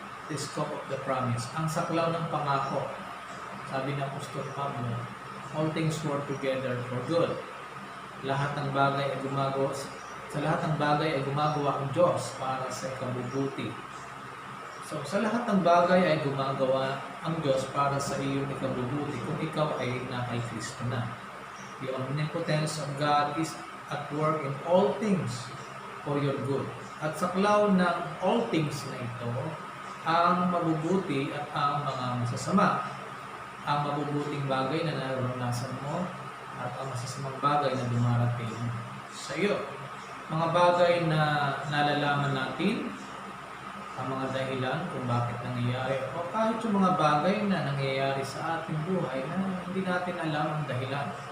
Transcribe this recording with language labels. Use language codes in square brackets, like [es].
[en] The scope of the promise. [tl] Ang saklaw ng pangako. Sabi ng Apostol Pablo, [en] all things work together for good. [tl] Lahat ng bagay ay gumagawa, sa lahat ng bagay ay gumagawa ang Diyos para sa ikabubuti. So, sa lahat ng bagay ay gumagawa ang Diyos para sa iyong ikabubuti kung ikaw ay nakay Kristo na. [en] The omnipotence of God is at work in all things for your good. [tl] At saklaw ng [en] all things [tl] na ito, ang mabubuti at ang mga masasama. Ang mabubuting bagay na naranasan mo at ang masasamang bagay na dumarating sa iyo. Mga bagay na nalalaman natin, ang mga dahilan kung bakit nangyayari, o kahit yung mga bagay na nangyayari sa ating buhay na hindi natin alam ang dahilan.